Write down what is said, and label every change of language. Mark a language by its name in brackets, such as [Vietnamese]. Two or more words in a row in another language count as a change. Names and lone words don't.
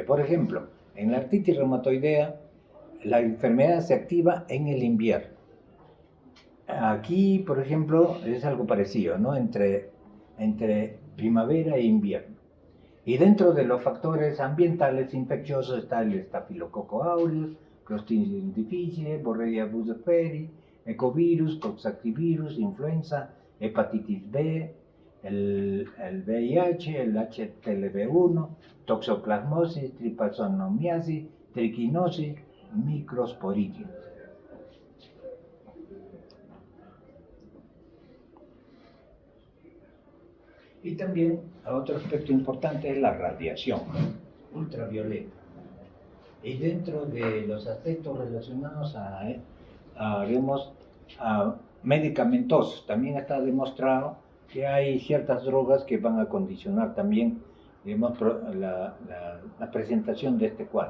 [Spanish] Por ejemplo, en la artritis reumatoidea, la enfermedad se activa en el invierno. Aquí, por ejemplo, es algo parecido, ¿no? Entre primavera e invierno. Y dentro de los factores ambientales infecciosos está el Staphylococcus aureus, Clostridium difficile, Borrelia burgdorferi, ecovirus, coxsackie-virus, influenza, hepatitis B, el VIH, el HTLV1, toxoplasmosis, trypanosomiasis, triquinosis, microsporidium. Y también otro aspecto importante es la radiación ultravioleta. Y dentro de los aspectos relacionados a medicamentosos, también está demostrado que hay ciertas drogas que van a condicionar también, digamos, la presentación de este cuadro.